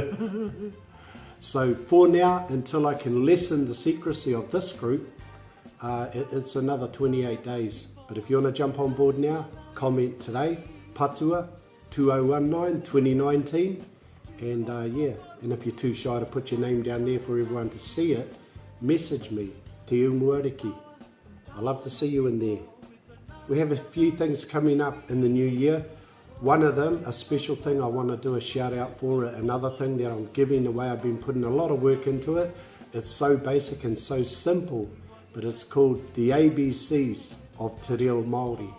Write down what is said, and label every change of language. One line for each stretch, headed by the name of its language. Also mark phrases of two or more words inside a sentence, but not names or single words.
English: So for now, until I can lessen the secrecy of this group, it's another 28 days. But if you want to jump on board now, comment today, Patua 2019-2019, and and if you're too shy to put your name down there for everyone to see it, message me,
Māori: te umuariki.
English: I'd love to see you in there. We have a few things coming up in the new year. One of them, a special thing I want to do a shout out for, another thing that I'm giving away. I've been putting a lot of work into it. It's so basic and so simple, but it's called the ABCs of Te Reo Māori.